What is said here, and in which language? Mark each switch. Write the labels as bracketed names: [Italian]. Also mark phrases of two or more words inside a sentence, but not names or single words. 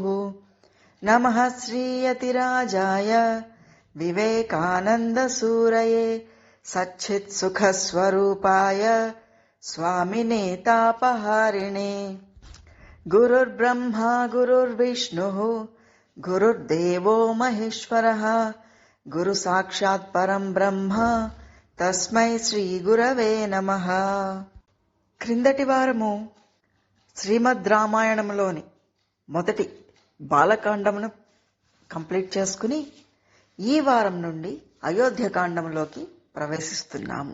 [Sanskrit] नमः श्रीयतिराजाय विवेकानन्दसूरये सच्चित्सुखस्वरूपाय स्वामिने तापहारिणे। गुरुर्ब्रह्मा गुरुर्विष्णुः गुरुर्देवो महेश्वरः गुरुसाक्षात् परं ब्रह्म తస్మై శ్రీ గురవే నమః. [Telugu] క్రిందటి వారము శ్రీమద్ రామాయణంలోని మొదటి బాలకాండమును కంప్లీట్ చేసుకుని ఈ వారం నుండి అయోధ్యకాండంలోకి ప్రవేశిస్తున్నాము.